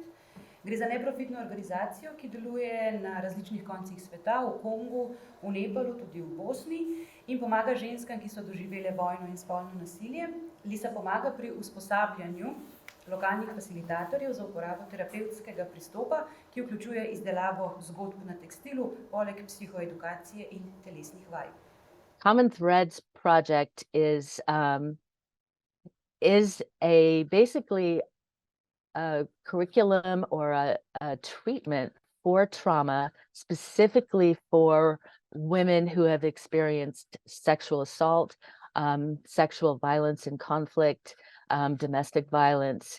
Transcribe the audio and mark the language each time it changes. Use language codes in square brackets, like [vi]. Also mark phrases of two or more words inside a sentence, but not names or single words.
[sl] Gre za neprofitno organizacijo, ki deluje na različnih koncih sveta, v Kongu, v Nepalu, tudi v Bosni in pomaga ženskam, ki so doživele vojno in spolno nasilje. Lisa pomaga pri usposabljanju lokalnih facilitatorjev za uporabo terapevtskega pristopa, ki vključuje izdelavo zgodb na tekstilu, poleg psihoedukacije in telesnih vaj. [en] Common Threads project is basically a curriculum or a treatment for trauma, specifically for women who have experienced sexual assault, sexual violence and conflict, domestic violence.